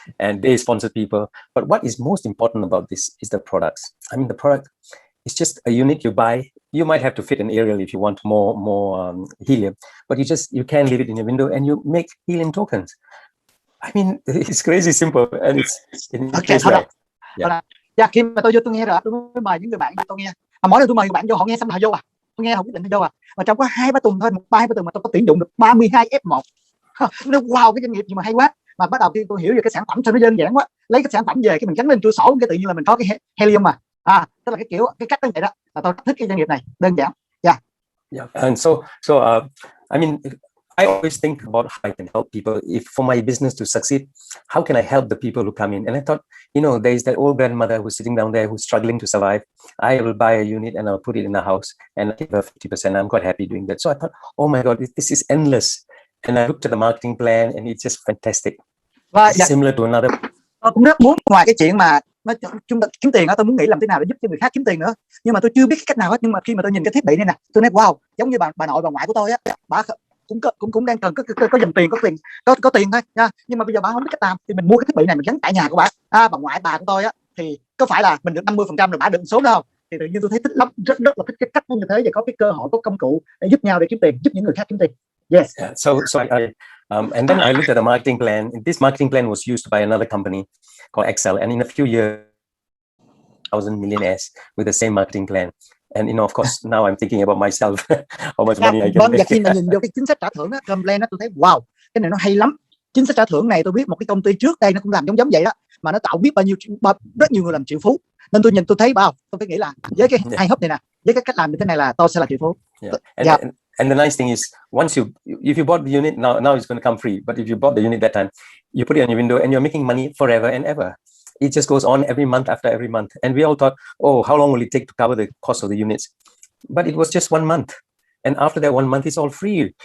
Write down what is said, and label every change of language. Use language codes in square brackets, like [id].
[en] And they sponsored people. But what is most important about this is the products. I mean, the product is just a unit you buy. You might have to fit an aerial if you want more helium, but you can leave it in your window and you make helium tokens. I mean, it's crazy simple, and okay, right. [vi] Yeah, khi mà tôi vô tôi nghe rồi, tôi mới mời những người bạn tôi nghe. Mỗi lần tôi mời người bạn vô, họ nghe xong họ vô tôi nghe họ quyết định vô Mà trong có 2-3 tuần thôi, 3-4 tuần mà tôi có tuyển dụng được 32 F1. Nó wow, cái doanh nghiệp gì mà hay quá. Mà bắt đầu khi tôi hiểu về cái sản phẩm sao nó đơn giản quá. Lấy cái sản phẩm về cái mình gắn lên trụ sổ, cái tự nhiên là mình có cái helium mà. Tức là cái cách như vậy đó. Là tôi thích cái doanh nghiệp này, đơn giản. [en] Yeah. And so I mean, I always think about how I can help people. If for my business to succeed, how can I help the people who come in? And I thought, there's that old grandmother who's sitting down there who's struggling to survive. I will buy a unit and I'll put it in the house and I'll give her 50%. I'm quite happy doing that. So I thought, oh my God, this is endless. And I looked at the marketing plan and it's just fantastic. It's similar to another. [vi] Tôi cũng rất muốn, ngoài cái chuyện mà chúng ta kiếm tiền đó, tôi muốn nghĩ làm thế nào để giúp cho người khác kiếm tiền nữa. Nhưng mà tôi chưa biết cái cách nào hết. Nhưng mà khi mà tôi nhìn cái thiết bị này nè, tôi nói wow, giống như bà nội bà ngoại của tôi á, bà cũng đang cần có dòng tiền, có tiền thôi nha. Nhưng mà bây giờ bà không biết cách làm, thì mình mua cái thiết bị này mình gắn tại nhà của bà. Bà ngoại bà của tôi á, thì có phải là mình được 50% rồi bà được số đó không? Thì tự nhiên tôi thấy thích lắm, rất là thích cái cách nó như thế, và có cái cơ hội, có công cụ để giúp nhau để kiếm tiền, giúp những người khác kiếm tiền. [en] Yes. Yeah, so and then I looked at the marketing plan. This marketing plan was used by another company called Excel, and in a few years, 1,000 millionaires with the same marketing plan. And of course, now I'm thinking about myself, how much money I can make. [vi] Và khi mà nhìn vô cái chính sách trả thưởng á, plan đó, tôi thấy wow, cái này nó hay lắm. Chính sách trả thưởng này tôi biết một cái công ty trước đây nó cũng làm giống vậy đó, mà nó tạo biết rất nhiều người làm triệu phú. Nên tôi nhìn tôi thấy tôi phải nghĩ là với cái IHUB này nè, với cái cách làm như thế này là tôi sẽ là triệu phú. [en] And the nice thing is, if you bought the unit, now it's going to come free. But if you bought the unit that time, you put it on your window and you're making money forever and ever. It just goes on every month after every month. And we all thought, oh, how long will it take to cover the cost of the units? But it was just 1 month. And after that 1 month, it's all free.